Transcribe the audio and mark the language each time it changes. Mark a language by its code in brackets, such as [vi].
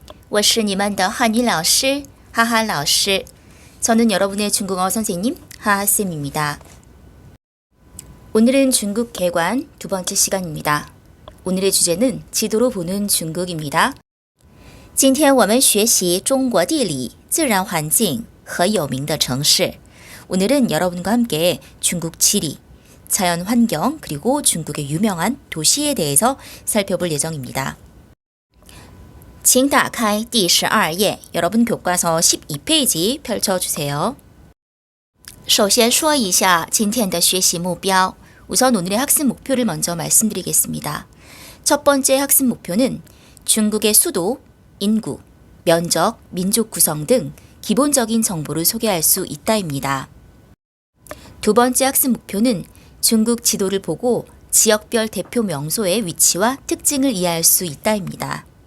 [zh] 我是你们的汉语老师 하하老师. [ko] 저는 여러분의 중국어 선생님 하하쌤입니다. 오늘은 중국 개관 두 번째 시간입니다. 오늘의 주제는 지도로 보는 중국입니다. [zh] 今天我们学习中国地理、自然环境和有名的城市. [ko] 오늘은 여러분과 함께 중국 지리, 자연 환경 그리고 중국의 유명한 도시에 대해서 살펴볼 예정입니다. [zh] 请打开第12页, [ko] 여러분 교과서 12페이지 펼쳐주세요. [zh] 首先说一下今天的学习目标. [ko] 우선 오늘의 학습 목표를 먼저 말씀드리겠습니다. 첫 번째 학습 목표는 중국의 수도, 인구, 면적, 민족 구성 등 기본적인 정보를 소개할 수 있다입니다. 두 번째 학습 목표는 중국 지도를 보고 지역별 대표 명소의 위치와 특징을 이해할 수 있다입니다.